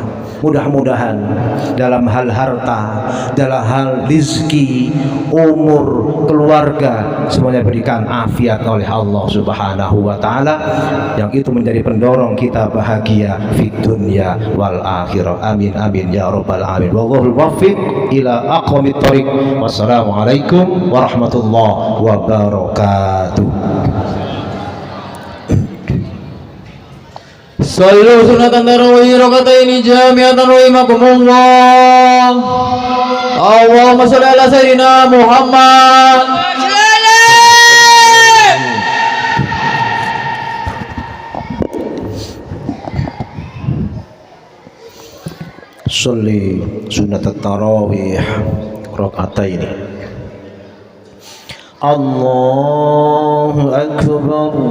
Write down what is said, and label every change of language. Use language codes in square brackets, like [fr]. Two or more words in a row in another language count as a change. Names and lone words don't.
[id] Mudah-mudahan dalam hal harta, dalam hal rizki, umur, keluarga, semuanya berikan afiat oleh Allah [ar] سبحانه وتعالى, [id] yang itu menjadi pendorong kita bahagia di [ar] الدنيا والآخرة. آمين آمين يا رب العالمين. والله الموفق إلى أقوم الطريق. والسلام عليكم ورحمة الله وبركاته. صلوا سنة تراويح ركعتين جامعة رحمكم الله. اللهم صل على سيدنا محمد. صل سنة تراويح ركعتين. الله أكبر.